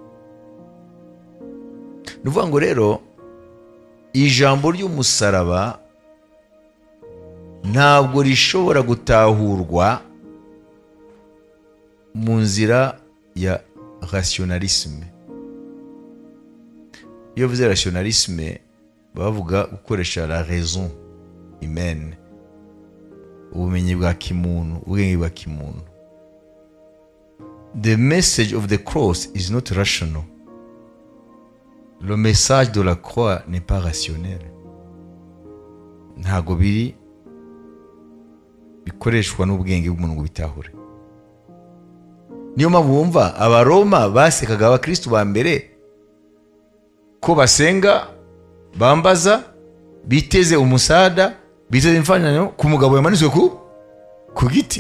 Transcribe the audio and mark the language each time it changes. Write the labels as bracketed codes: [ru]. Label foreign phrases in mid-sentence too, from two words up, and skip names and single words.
[rw] Nuvuga ngo rero ijambo ry'umusaraba ntabwo rishobora gutahurwa mu nzira ya rationalisme. Iyo bivuze rationalisme bavuga gukoresha [fr] la raison humaine, [rw] ubumenyi bwa kimuntu, ubwenge bwa kimuntu. [en] The message of the cross is not rational. [fr] Le message de la croix n'est pas rationnel. [rw] Ntago bikoreshwa n'ubwenge bw'umuntu ngo bitahure. Niyo mpamvu wumva abaroma basekaga abakristo ba mbere ko basenga, bambaza, biteze umusada, biteze imfanyanyo ku mugabo yamanitswe ku giti.